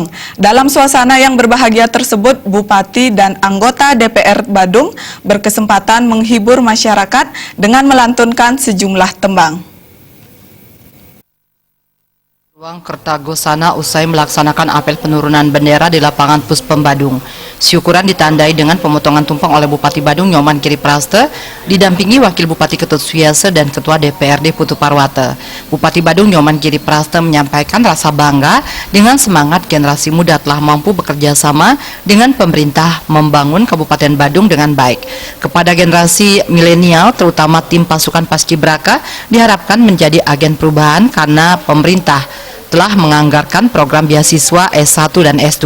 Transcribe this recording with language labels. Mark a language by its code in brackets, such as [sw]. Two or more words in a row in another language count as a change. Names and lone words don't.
[id] Dalam suasana yang berbahagia tersebut, Bupati dan anggota DPR Badung berkesempatan menghibur masyarakat dengan melantunkan sejumlah tembang. Ruang Kertagosana usai melaksanakan apel penurunan bendera di lapangan Puspem Badung. Syukuran ditandai dengan pemotongan tumpeng oleh Bupati Badung Nyoman Giri Praste, didampingi Wakil Bupati Ketut Suyase dan Ketua DPRD Putu Parwata. Bupati Badung Nyoman Giri Praste menyampaikan rasa bangga dengan semangat generasi muda telah mampu bekerja sama dengan pemerintah membangun Kabupaten Badung dengan baik. Kepada generasi milenial, terutama tim pasukan Paskibraka, diharapkan menjadi agen perubahan karena pemerintah telah menganggarkan program beasiswa S1 dan S2.